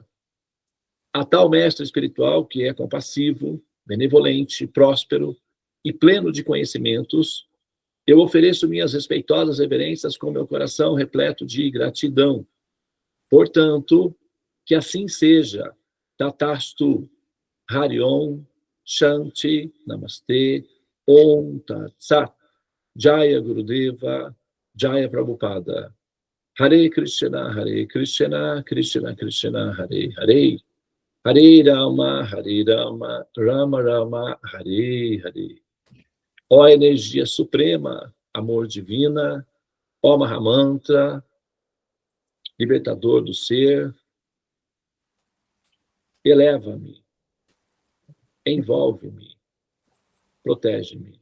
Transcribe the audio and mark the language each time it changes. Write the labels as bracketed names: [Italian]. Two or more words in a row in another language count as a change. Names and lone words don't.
[Portuguese] A tal mestre espiritual, que é compassivo, benevolente, próspero e pleno de conhecimentos, eu ofereço minhas respeitosas reverências com meu coração repleto de gratidão. Portanto, que assim seja. [Sanskrit] Tatastu, Hariom, Shanti, Namaste, Om Tat Sat, Jaya Gurudeva, Jaya Prabhupada. Hare Krishna, Krishna Krishna, Hare Hare, Hare Rama, Rama Rama, Hare Hare. [Portuguese] Ó energia suprema, amor divina, ó Mahamantra, libertador do ser, eleva-me, envolve-me, protege-me.